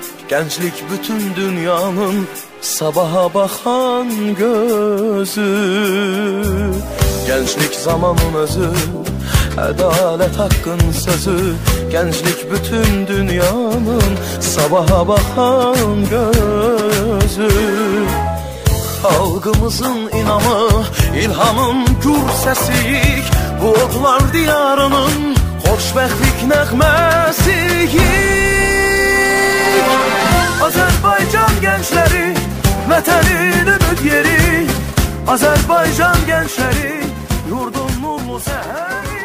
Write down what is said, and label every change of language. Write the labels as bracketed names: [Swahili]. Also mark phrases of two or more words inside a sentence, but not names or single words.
[Turkish] Gençlik bütün dünyanın sabaha bakan gözü. Gençlik zamanın özü, adalet hakkın sözü. Gençlik bütün dünyanın sabaha bakan gözü. Halkımızın inamı, ilhamın gür sesiyik. [Azerbaijani] Bu otlar diyarının xoşbəxtlik nəğməsiyik. Azərbaycan gəncləri, vətənin ümid yeri. Azərbaycan gəncləri, yurdun nurlu səhəri.